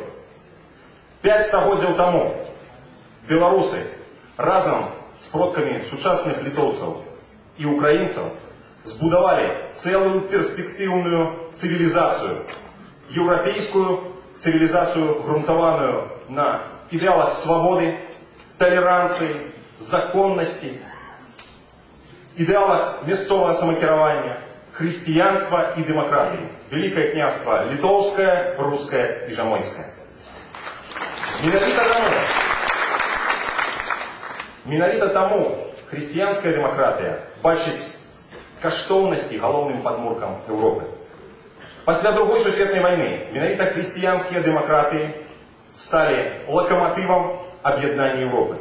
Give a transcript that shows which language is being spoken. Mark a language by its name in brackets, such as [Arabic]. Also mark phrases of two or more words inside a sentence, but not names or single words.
[Belarusian] 5 стагоддзяў таму беларусы разам з продкамі сучасных літоўцаў і украінцаў збудавалі цэлую перспектыўную цывілізацыю, еўрапейскую [Russian] цивилизацию, грунтованную на идеалах свободы, толеранции, законности, идеалах [Belarusian] мясцовага самакіравання, [Russian] христианства и демократии. Великое княжество литовское, русское и жамойское. [Belarusian] Менавіта таму [Russian] христианская демократия [Belarusian] бачыць каштоўнасці галоўным падмуркам Европы. Пасля Другой сусветнай вайны менавіта хрысціянскія дэмакратыі сталі лакаматывам аб'яднання Европы.